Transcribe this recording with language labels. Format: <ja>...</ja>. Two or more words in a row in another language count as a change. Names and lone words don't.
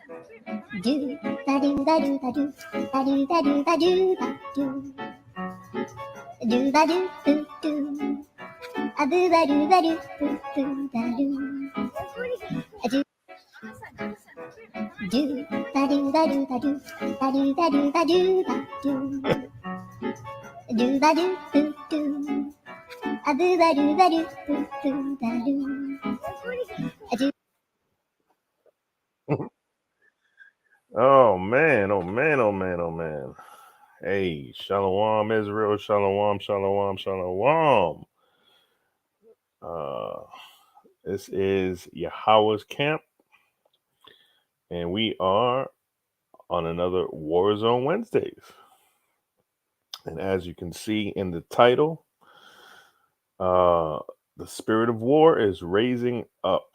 <en>Do ba do ba do ba do ba do ba do ba do ba do ba do boo do a boo ba do boo boo ba do a do ba do ba do ba do ba do ba do ba do ba do ba do boo do a boo ba do boo boo ba do a do. Oh man, oh man, oh man, oh man. Hey,</en> <he>Shalom Israel, Shalom, Shalom, Shalom.</he> <en>This is YAHAWAH'S camp, and we are on another War Zone Wednesdays. And as you can see in the title, the spirit of war is raising up.</en>